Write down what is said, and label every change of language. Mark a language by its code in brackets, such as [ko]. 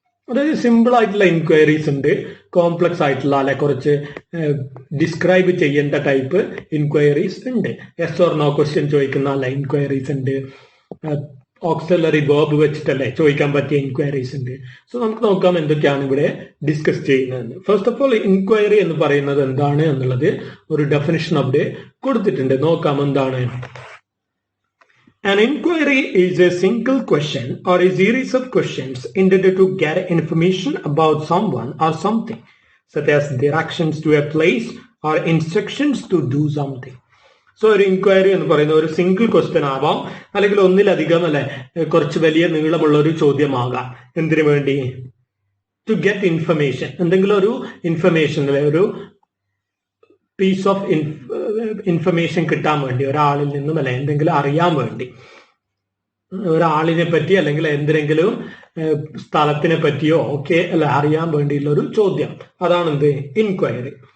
[ml] അതായത് സിമ്പിൾ ആയിട്ടുള്ള ഇൻക്വയറീസ് ഉണ്ട്, കോംപ്ലക്സ് ആയിട്ടുള്ള അല്ലെ കുറച്ച് ഡിസ്ക്രൈബ് ചെയ്യേണ്ട ടൈപ്പ് ഇൻക്വയറീസ് ഉണ്ട്, യെസ് ഓർ നോ ക്വസ്റ്റ്യൻ ചോദിക്കുന്ന അല്ല ഇൻക്വയറീസ് ഉണ്ട്, ഓക്സിലറി വേർബ് വെച്ചിട്ടല്ലേ ചോദിക്കാൻ പറ്റിയ ഇൻക്വയറീസ് ഉണ്ട്. സോ നമുക്ക് നോക്കാം എന്തൊക്കെയാണ് ഇവിടെ ഡിസ്കസ് ചെയ്യുന്നത്. ഫസ്റ്റ് ഓഫ് ഓൾ ഇൻക്വയറി എന്ന് പറയുന്നത് എന്താണ് എന്നുള്ളത് ഒരു ഡെഫിനിഷൻ അവിടെ കൊടുത്തിട്ടുണ്ട്. നോക്കാം എന്താണ്. [en] An inquiry is a single question or a series of questions intended to get information about someone or something, such as directions to a place or instructions to do something. [ml] So ഒരു inquiry എന്ന് പറയുന്ന ഒരു single question ആവാം, അല്ലെങ്കിൽ ഒന്നിലധികം അല്ലെ കുറച്ച് വലിയ നീളമുള്ള ഒരു ചോദ്യമാകാം. എന്തിനു വേണ്ടി? [en] to get information, [ml] എന്തെങ്കിലും ഒരു ഇൻഫർമേഷൻ അല്ലെ ഒരു പീസ് ഓഫ് ഇൻഫർമേഷൻ കിട്ടാൻ വേണ്ടി, ഒരാളിൽ നിന്നും അല്ലെ എന്തെങ്കിലും അറിയാൻ വേണ്ടി, ഒരാളിനെ പറ്റി അല്ലെങ്കിൽ എന്തെങ്കിലും സ്ഥലത്തിനെ പറ്റിയോ ഒക്കെ അല്ലെ അറിയാൻ വേണ്ടിയുള്ള ഒരു ചോദ്യം, അതാണ് എന്ത് ഇൻക്വയറി.